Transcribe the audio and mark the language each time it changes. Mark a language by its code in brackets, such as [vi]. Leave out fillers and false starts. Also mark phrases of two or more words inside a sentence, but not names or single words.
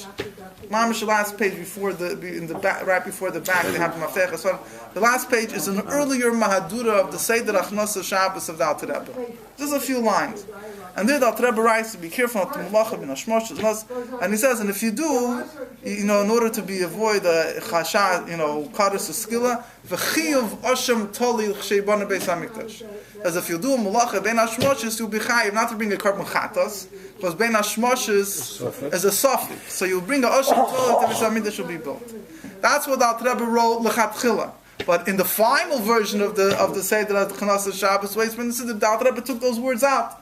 [en] Mamish, the last page before right before the back, they have the Maftecha. So the last page is an earlier Mahadura of the Seder Achnasa Shabbos of the Alter Rebbe. Just a few lines. And there the Alter Rebbe writes to be careful not to [he] מלאכה בין השמשות. [en] And he says, and if you do, in order to avoid a chasha, [he] כרת וסקילה וחיוב אשם תלוי לכשיבנה בית המקדש. [en] As if you do a [he] מלאכה בין השמשות, [en] you'll be chayiv not to bring a [he] קרבן חטאת, [en] because [he] בין השמשות [en] is a suffix. So you'll bring a [he] אשם תלוי [en] to [he] בית המקדש [en] will be built. That's what the Alter Rebbe wrote l'chatchila. But in the final version of the Seder Achnasa Shabbos, the Alter Rebbe took those words out.